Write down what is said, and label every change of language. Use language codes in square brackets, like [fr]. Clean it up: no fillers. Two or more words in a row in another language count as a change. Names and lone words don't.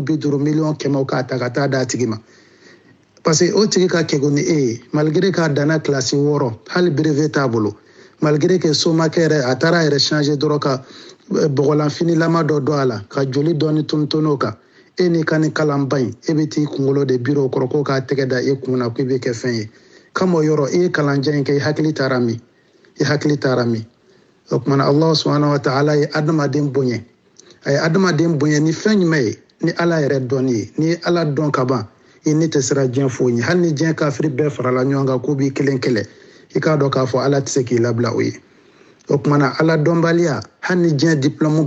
[bm] 50 miliyɔn 100 k'a ta ka taa d'a tigi ma parce que o tigi ka kɛko ni e ye malgré k'a danna kilasi 6 hali brevet t'a bolo [fr] malgré que [bm] somakɛ yɛrɛ a taara a yɛrɛ changer dɔrɔn ka bɔgɔlanfinilama dɔ don a la ka joli dɔɔni tunun o kan e n'i ka nin kalanba in e bɛ t'i kunkolo de biri o kɔrɔ ko k'a tɛgɛ da e kun na k'i bɛ kɛ fɛn ye kama o yɔrɔ e ye kalanjan in kɛ i hakili taara min o kumana [ar] الله سبحانه وتعالى [bm] ye adamaden bonya a ye adamaden bonya ni fɛn jumɛn ye ni ala yɛrɛ dɔnni ye ni ala dɔn ka ban i ni tɛ sira diɲɛ foyi ɲɛ hali ni diɲɛ kafiri bɛɛ farala ɲɔgɔn kan k'u b'i kelen kɛlɛ i k'a dɔn k'a fɔ ala tɛ se k'i labila o ye o kumana ala dɔnbaliya hali ni diɲɛ diplôme